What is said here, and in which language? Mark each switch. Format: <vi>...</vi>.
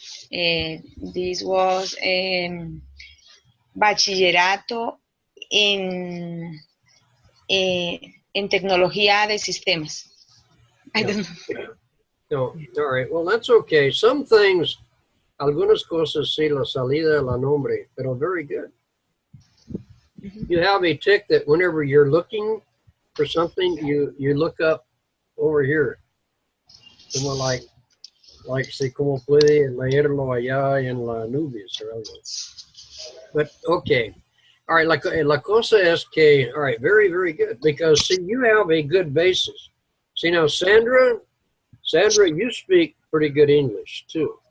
<en>This was bachillerato en tecnología de sistemas. I don't know. No, all right. Well, that's okay. Some things,</en> <es>algunas cosas sí, la salida, la nombre, pero</es> <en>very good. You have a tick that whenever you're looking for something, you look up over here.</en> <es>Como like si como puede leerlo allá en la nubes or algo.</es> <en>But okay. All right,</en> <es>la cosa es que,</es> <en>all right, very, very good. Because see, you have a good basis. See now, Sandra, you speak pretty good English too.</en>